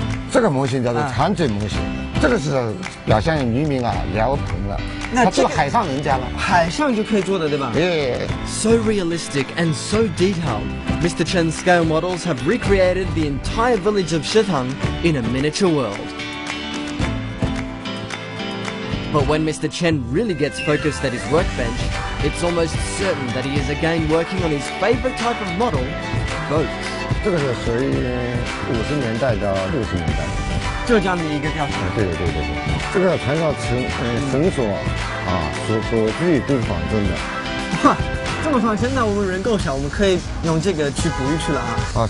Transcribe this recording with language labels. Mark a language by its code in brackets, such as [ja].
[zh] 这个模型叫做长嘴模型，这个是表现渔民聊棚了。那这个海上人家了，海上就可以做的，对吧？对。 [en] So realistic and so detailed. Mr. Chen's scale models have recreated the entire village of Shitang in a miniature world. But when Mr. Chen really gets focused at his workbench, it's almost certain that he is again working on his favourite type of model, boats. [zh] 这个是属于50年代到60年代，浙江的一个吊船。对。这个船上绳索锁具都是仿真的。哇，这么仿真，那我们人够少，我们可以用这个去捕鱼去了啊。